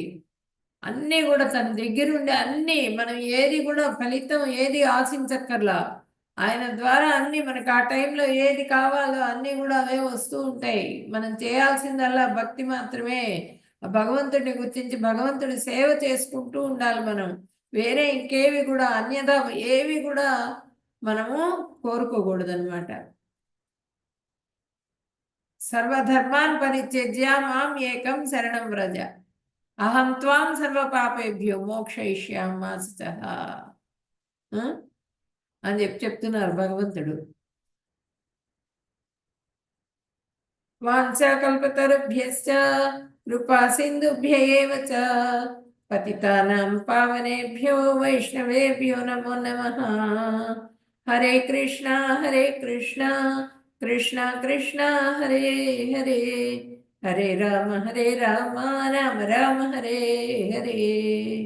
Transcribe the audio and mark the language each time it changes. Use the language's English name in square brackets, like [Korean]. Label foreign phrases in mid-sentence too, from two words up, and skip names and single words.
[Telugu] అన్నీ కూడా తన దగ్గరుండి అన్నీ, మనం ఏది కూడా ఫలితం ఏది ఆశించక్కర్లా, ఆయన ద్వారా అన్నీ మనకు ఆ టైంలో ఏది కావాలో అన్నీ కూడా అవే వస్తూ ఉంటాయి. మనం చేయాల్సిందల్లా భక్తి మాత్రమే. ఆ భగవంతుడిని గుర్తించి భగవంతుడి సేవ చేసుకుంటూ ఉండాలి మనం. వేరే ఇంకేవి కూడా అన్యథా ఏవి కూడా మనము కోరుకోకూడదు అనమాట. [Sanskrit] సర్వధర్మాన్ పరిత్యజ్య మాం ఏకం శరణం వ్రజ అహం త్వాం సర్వ పాపేభ్యో మోక్షయిష్యామి శుచః [Telugu] అని చెప్తున్నారు భగవంతుడు. [Sanskrit] వాంఛాకల్పతరుభ్యశ్చ కృపా సింధుభ్య ఏవ చ పతితానాం పావనేభ్యో వైష్ణవేభ్యో నమో నమః. హరే కృష్ణ కృష్ణ కృష్ణ హరే హరే, హరే రామ రామ రామ హరే హరే.